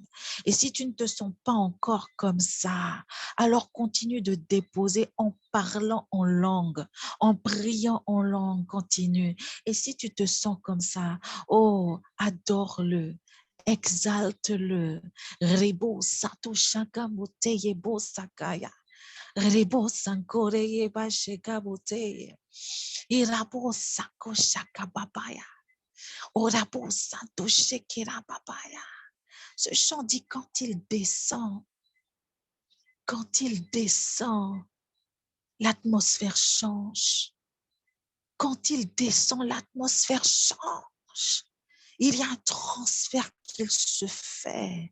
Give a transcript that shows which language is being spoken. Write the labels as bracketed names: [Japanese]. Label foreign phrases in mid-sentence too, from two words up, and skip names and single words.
[French] Et si tu ne te sens pas encore comme ça, alors continue de déposer en parlant en langue, en priant en langue, continue. Et si tu te sens comme ça, oh, adore-le. Exalte-le. Rebo sato shaka moteye bo sakaya. Rebo sankore yeba sheka moteye. Irabo sako shaka babaya. Orabo santo shekera babaya. Ce chant dit quand il descend, l'atmosphère change. Quand il descend, l'atmosphère change. Il y a un transfert qu'il se fait.